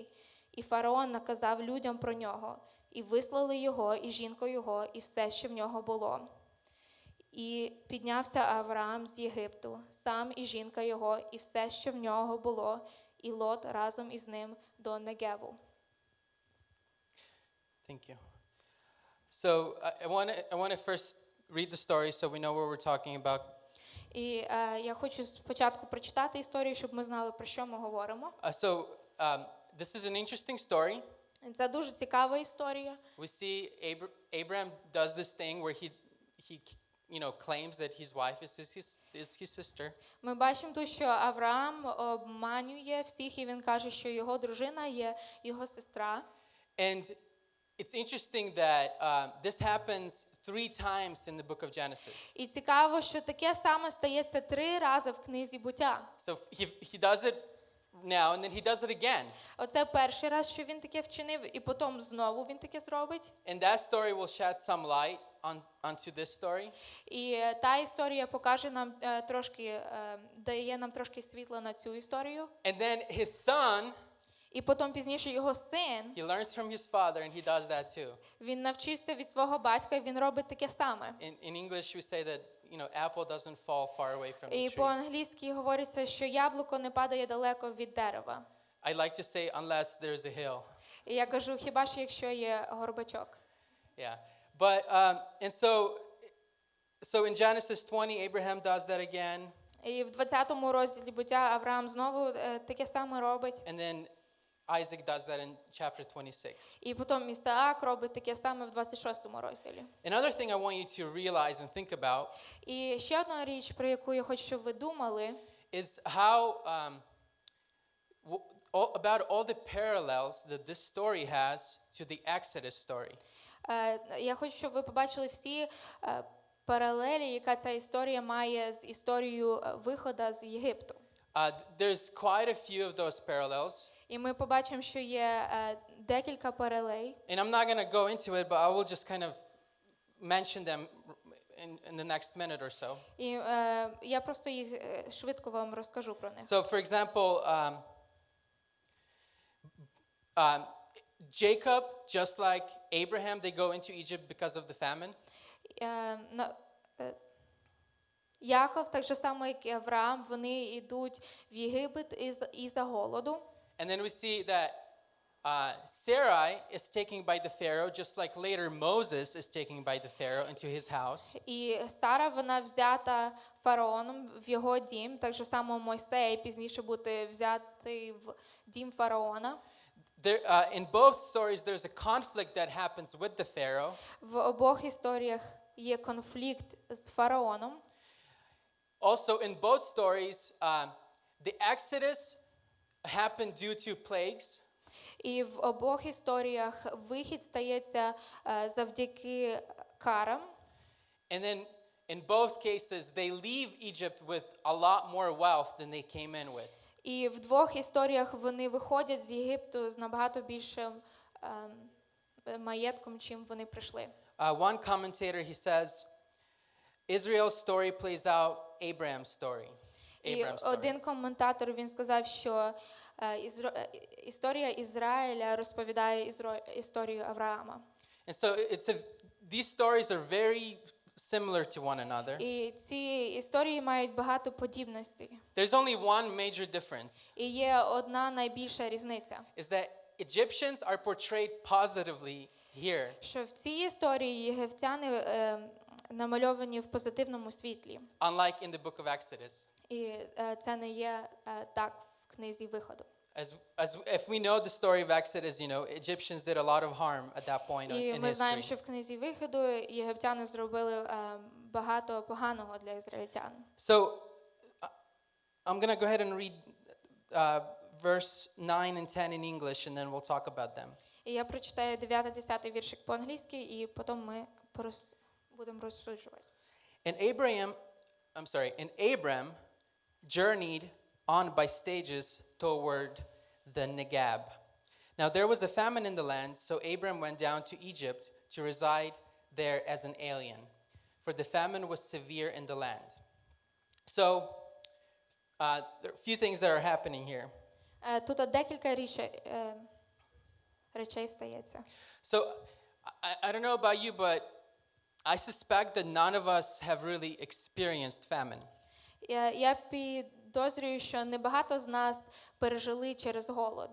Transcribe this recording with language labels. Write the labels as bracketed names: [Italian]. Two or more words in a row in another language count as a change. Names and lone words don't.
[Ukrainian] І фараон наказав людям про нього, і вислали його, і жінку його, і все, що в нього було. І піднявся Авраам з Єгипту, сам і жінка його, і все, що в нього було, і Лот разом із ним до Негеву. [English] Thank you. So I want to first read the story so we know what we're talking about. [Ukrainian] І я хочу спочатку прочитати історію, щоб ми знали, про що ми говоримо. [English] This is an interesting story. [Ukrainian] Це дуже цікава історія. [English] We see Abram does this thing where he claims that his wife is his sister. [Ukrainian] Ми бачимо тут, що Авраам обманює всіх, і він каже, що його дружина є його сестра. [English] And it's interesting that this happens 3 times in the book of Genesis. [Ukrainian] І цікаво, що таке саме стається 3 рази в книзі Буття. [English] So he does it now and then he does it again. [Ukrainian] Оце перший раз, що він таке вчинив, і потім знову він таке зробить. [English] And that story will shed some light onto this story. [Ukrainian] І та історія покаже нам трошки, дає нам трошки світла на цю історію. [English] And then his son, [Ukrainian] і потім пізніше його син, [English] he learns from his father and he does that too. [Ukrainian] Він навчився від свого батька, і він робить таке саме. [English] In English we say that apple doesn't fall far away from the [Ukrainian] І [English] tree. [Ukrainian] по-англійськи говориться, що яблуко не падає далеко від дерева. [English] I like to say unless there's a hill. [Ukrainian] І я кажу, хіба що якщо є горбачок. [English] Yeah. But and so in Genesis 20 Abraham does that again. [Ukrainian] І в 20-му розділі Буття Авраам знову таке саме робить. [English] And then Isaac does that in chapter 26. [Ukrainian] І потім Ісаак робить таке саме в 26-му розділі. [English] Another thing I want you to realize and think about [Ukrainian] І ще одна річ, про яку я хочу, щоб ви думали, [English] is how about all the parallels that this story has to the Exodus story. [Ukrainian] Я хочу, щоб ви побачили всі паралелі, яка ця історія має з історією виходу з Єгипту. [English] There's quite a few of those parallels. [Ukrainian] І ми побачимо, що є декілька паралелей. [English] And I'm not going to go into it, but I will just kind of mention them in the next minute or so. [Ukrainian] І я просто їх швидко вам розкажу про них. [English] So, for example, Jacob, just like Abraham, they go into Egypt because of the famine. [Ukrainian] Яков, так же само, як і Авраам, вони йдуть в Єгипет із-за голоду. [English] And then we see that Sarai is taken by the Pharaoh, just like later Moses is taken by the Pharaoh into his house. [Ukrainian] І Сара, вона взята фараоном в його дім, так же само Мойсей пізніше буде взятий в дім фараона. [English] In both stories, there's a conflict that happens with the Pharaoh. [Ukrainian] В обох історіях є конфлікт з фараоном. [English] Also, in both stories, the Exodus happened due to plagues. [Ukrainian] І в обох історіях вихід стається завдяки карам. [English] And then in both cases, they leave Egypt with a lot more wealth than they came in with. [Ukrainian] І в двох історіях вони виходять з Єгипту з набагато більшим маєтком, чим вони прийшли. [English] One commentator, he says, Israel's story plays out Abram's story. [Ukrainian] І один коментатор, він сказав, що історія Ізраїля розповідає історію Авраама. [English] And so these stories are very similar to one another. [Ukrainian] І ці історії мають багато подібностей. [English] There's only one major difference. [Ukrainian] І є одна найбільша різниця. [English] Is that Egyptians are portrayed positively here. [Ukrainian] Що в цій історії єгиптяни намальовані в позитивному світлі. [English] Unlike in the book of Exodus. [Ukrainian] І це не є так в книзі Виходу. [English] If we know the story of Exodus, you know, Egyptians did a lot of harm at that point in [Ukrainian] І ми знаємо, [English] history. [Ukrainian] що в книзі Виходу єгиптяни зробили багато поганого для ізраїльтян. [English] So I'm going to go ahead and read verse 9 and 10 in English, and then we'll talk about them. [Ukrainian] І я прочитаю 9-10 віршик по-англійськи, і потім ми будемо розсуджувати. [English] And Abram journeyed on by stages toward the Negeb. Now there was a famine in the land, so Abram went down to Egypt to reside there as an alien, for the famine was severe in the land. So there are a few things that are happening here. [Ukrainian] Тут декілька речей стається. [English] So I don't know about you, but I suspect that none of us have really experienced famine. [Ukrainian] Я підозрюю, що небагато з нас пережили через голод.